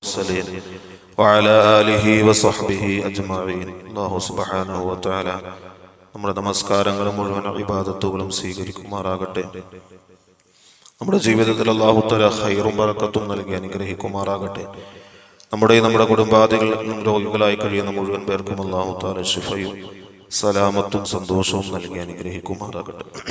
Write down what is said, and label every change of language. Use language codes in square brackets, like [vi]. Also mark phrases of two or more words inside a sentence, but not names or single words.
[ar] المرسلين وعلى آله وصحبه أجمعين. الله سبحانه وتعالى [ml] നമ്മുടെ നമസ്കാരങ്ങളും മുഴുവൻ ഇബാദത്തുകളും സ്വീകരിക്കുമാറാകട്ടെ. നമ്മുടെ ജീവിതത്തിൽ [ar] الله تعالى [ml] ഖൈറും ബറക്കത്തും നൽകി അനുഗ്രഹിക്കുമാറാകട്ടെ. നമ്മുടെ കുടുംബാദികളും രോഗികളായി കഴിയുന്ന മുഴുവൻ പേർക്കും [ar] الله تعالى [ml] ശിഫയും സലാമത്തും സന്തോഷവും നൽകി അനുഗ്രഹിക്കുമാറാകട്ടെ.